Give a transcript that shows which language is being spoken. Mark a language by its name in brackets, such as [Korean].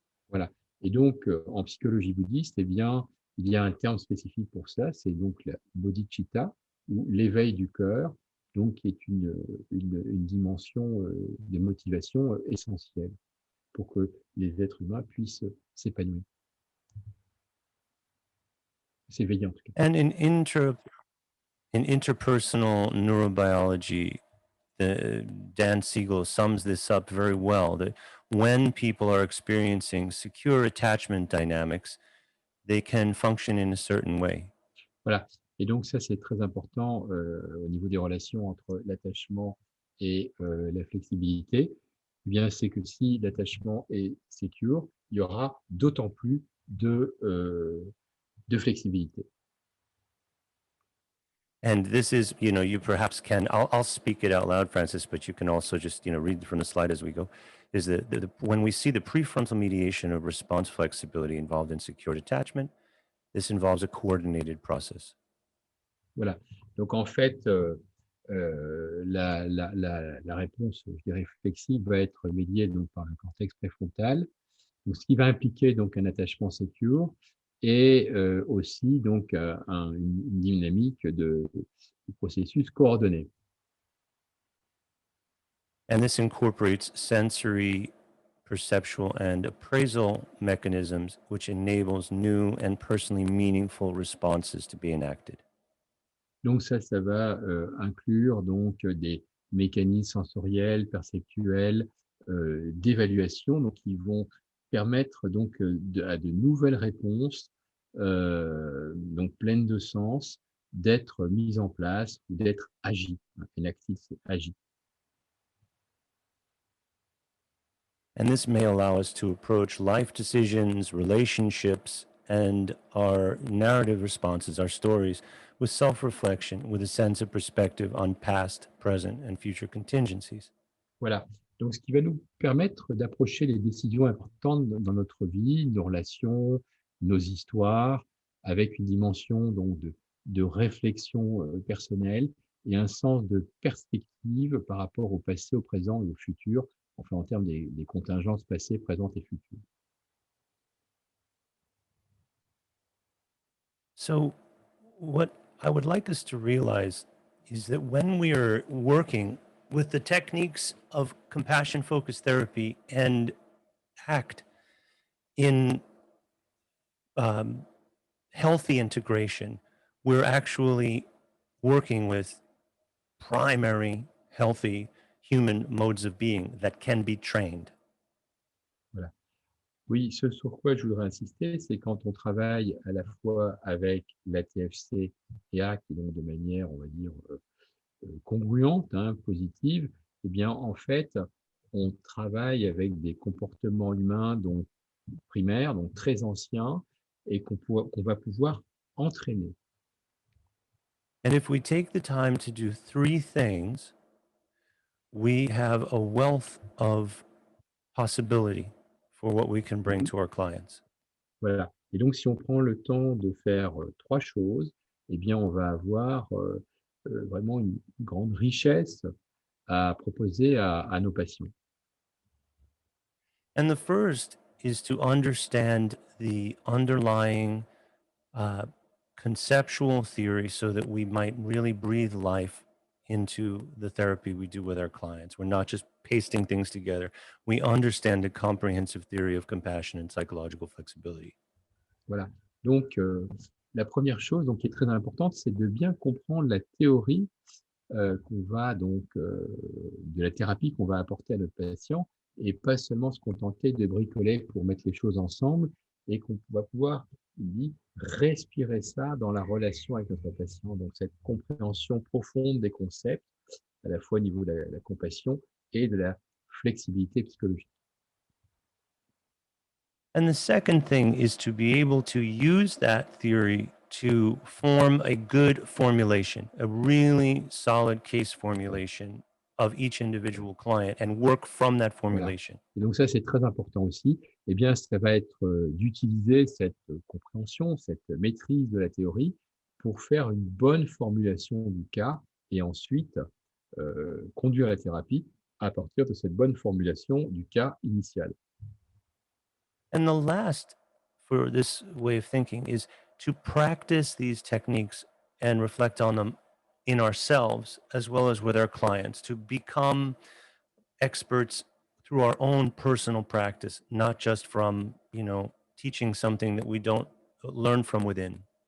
[French] Voilà. Et donc, en psychologie bouddhiste, eh bien, il y a un terme spécifique pour ça, c'est donc la bodhicitta, ou l'éveil du cœur, donc qui est une dimension de motivation essentielle pour que les êtres humains puissent s'épanouir. S'éveiller en tout cas. [English] And in interpersonal neurobiology, Dan Siegel sums this up very well, that when people are experiencing secure attachment dynamics, they can function in a certain way. [French] Voilà. Et donc ça, c'est très important au niveau des relations entre l'attachement et la flexibilité. Eh bien, c'est que si l'attachement est secure, il y aura d'autant plus de flexibilité. [English] And this is, you perhaps can, I'll speak it out loud, Francis, but you can also just, read from the slide as we go, is that when we see the prefrontal mediation of response flexibility involved in secured attachment, this involves a coordinated process. [French] Voilà. Donc, en fait, la réponse, je dirais, flexible va être médiée donc, par le cortex préfrontal, donc, ce qui va impliquer donc, un attachement secure et aussi donc, une dynamique de processus coordonné. [English] And this incorporates sensory, perceptual, and appraisal mechanisms, which enables new and personally meaningful responses to be enacted. [French] Donc ça va inclure donc des mécanismes sensoriels, perceptuels, d'évaluation, donc qui vont permettre donc à de nouvelles réponses, donc pleines de sens, d'être mises en place ou d'être agies. Enacted, c'est agi. [English] And this may allow us to approach life decisions, relationships, and our narrative responses, our stories, with self-reflection, with a sense of perspective on past, present, and future contingencies. [French] Voilà. Donc, ce qui va nous permettre d'approcher les décisions importantes dans notre vie, nos relations, nos histoires, avec une dimension donc de réflexion personnelle et un sens de perspective par rapport au passé, au présent et au futur, enfin en termes des contingences passées, présentes et futures. [English] So, what I would like us to realize is that when we are working with the techniques of compassion-focused therapy and ACT in healthy integration, we're actually working with primary healthy human modes of being that can be trained. [French] Voilà. Oui, ce sur quoi je voudrais insister, c'est quand on travaille à la fois avec la TFC et ACT, donc de manière, on va dire, congruente, positive, eh bien, en fait, on travaille avec des comportements humains donc primaires, donc très anciens, et qu'on va pouvoir entraîner. [English] And if we take the time to do three things, we have a wealth of possibility for what we can bring to our clients. [French] Voilà. Et donc, si on prend le temps de faire trois choses, eh bien, on va avoir vraiment une grande richesse à proposer à nos patients. [English] And the first is to understand the underlying conceptual theory so that we might really breathe life into the therapy we do with our clients. We're not just pasting things together. We understand the comprehensive theory of compassion and psychological flexibility. [French] Voilà. Donc, la première chose donc, qui est très importante, c'est de bien comprendre la théorie qu'on va donc de la thérapie qu'on va apporter à notre patient et pas seulement se contenter de bricoler pour mettre les choses ensemble et qu'on va pouvoir respirer ça dans la relation avec notre patient. Donc, cette compréhension profonde des concepts, à la fois au niveau de la compassion et de la flexibilité psychologique. [English] And the second thing is to be able to use that theory to form a good formulation, a really solid case formulation of each individual client and work from that formulation. [French] Et donc ça, c'est très important aussi. Eh bien, ça va être d'utiliser cette compréhension, cette maîtrise de la théorie pour faire une bonne formulation du cas et ensuite conduire la thérapie à partir de cette bonne formulation du cas initial. [English] And the last for this way of thinking is to practice these techniques and reflect on them in ourselves as well as with our clients to become experts through our own personal practice, not just from, teaching something that we don't learn from within.